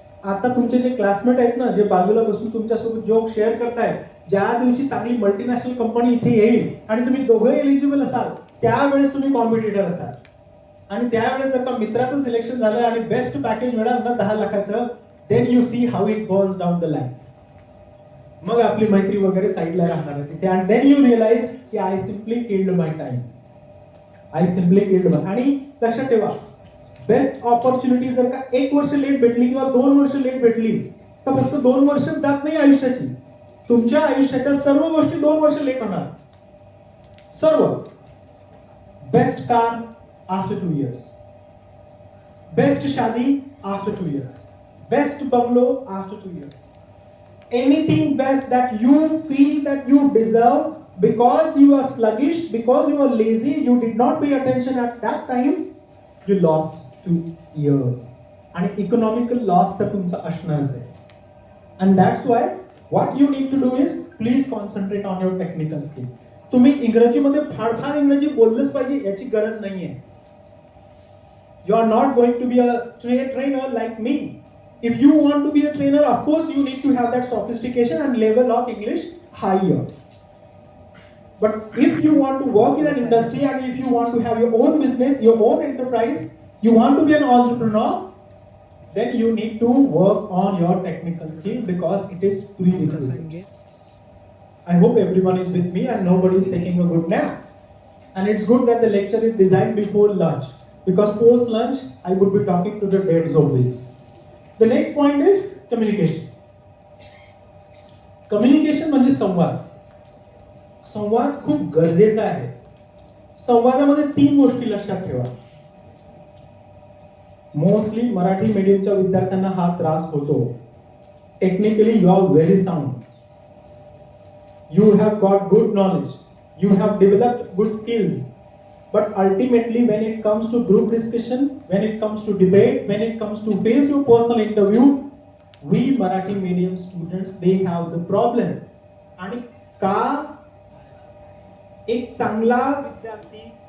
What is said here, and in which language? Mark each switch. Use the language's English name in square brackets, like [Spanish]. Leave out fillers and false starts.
[Marathi] आता तुमचे जे क्लासमेट आहेत ना, जे बाजूला बसून तुमच्यासोबत जोक शेअर करतायत, ज्या दिवशी चांगली मल्टीनॅशनल कंपनी इथे येईल आणि तुम्ही दोघं एलिजिबल असाल, त्यावेळेस तुम्ही कॉम्पिटिटर असाल. आणि त्यावेळेस जर का मित्राचं सिलेक्शन झालं आणि बेस्ट पॅकेज मिळालं ना 10 लाखाचं, [English] Then you see how it goes down the line. [Marathi] मग आपली मैत्री वगैरे साईडला राहणार आहे तिथे. [English] And then you realise की I simply killed my time. I simply killed my. [Marathi] आणि लक्षात ठेवा, बेस्ट ऑपॉर्च्युनिटी जर का 1 वर्ष लेट भेटली किंवा 2 वर्ष लेट भेटली, तर फक्त 2 वर्ष जात नाही आयुष्याची. तुमच्या आयुष्याच्या सर्व गोष्टी 2 वर्ष लेट होणार. सर्व. [English] Best car after 2 years. Best शादी after 2 years. Best bungalow after 2 years. Anything best that you feel that you deserve, because you are sluggish, because you are lazy, you did not pay attention at that time, you lost 2 years. [Marathi] आणि economical loss तर तुमचा असणारच आहे. [English] And that's why what you need to do is please concentrate on your technical skill. [Marathi] तुम्ही इंग्रजीमध्ये फार इंग्रजी बोललंच पाहिजे याची गरज नाहीये. [English] You are not going to be a trainer like me. If you want to be a trainer, of course you need to have that sophistication and level of English higher. But if you want to work in an industry and if you want to have your own business, your own enterprise, you want to be an entrepreneur, then you need to work on your technical skill because it is prerequisite. I hope everyone is with me and nobody is taking a good nap. And it's good that the lecture is designed before lunch, because post lunch I would be talking to the dead zombies. The next point is communication. Communication [Marathi] म्हणजे संवाद. संवाद खूप गरजेचा आहे. संवादामध्ये 3 गोष्टी लक्षात ठेवा. मोस्टली मराठी मीडियमच्या विद्यार्थ्यांना हा त्रास होतो. [English] Technically you are very sound. You have got good knowledge. You have developed good skills. But ultimately, when it comes to group discussion, when it comes to debate, when it comes to face your personal interview, we Marathi medium students, they have the problem. [Marathi] आणि का? एक चांगला विद्यार्थी